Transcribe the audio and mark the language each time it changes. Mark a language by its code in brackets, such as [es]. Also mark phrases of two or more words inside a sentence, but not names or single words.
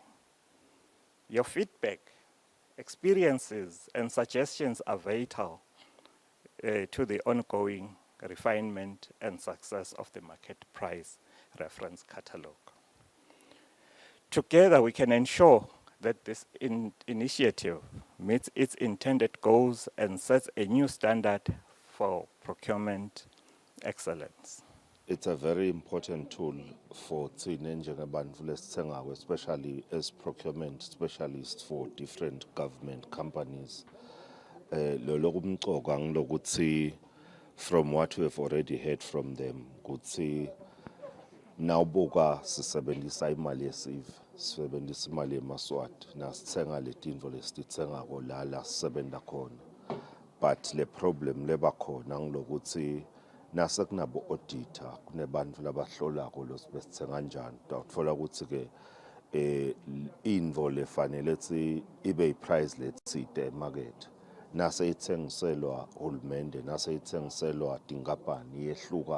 [en] Your feedback, experiences, and suggestions are vital to the ongoing refinement and success of the market price reference catalog. Together, we can ensure that this initiative meets its intended goals and sets a new standard for procurement excellence. It's a very important tool for [ss] thina njengabantu lesithengako, [en] especially as procurement specialists for different government companies. [ss] Lokumcoka ngilokuthi [en] from what we have already heard from them, [ss] kuthi nawubuka sisebenzisa imali yesive, sisebenzisa imali yemaswati, nasithenga letinto lesitithengako la sisebenza khona. But le problem leba khona ngilokuthi nase kunabo auditor, kunebantu labahlolako lo sibesithenga kanjani. Uthola ukuthi ke info lefanele ethi ibe price letsite emarket. Nase ithengiselwa uhulumende, nase ithengiselwa tinkampani yehluka.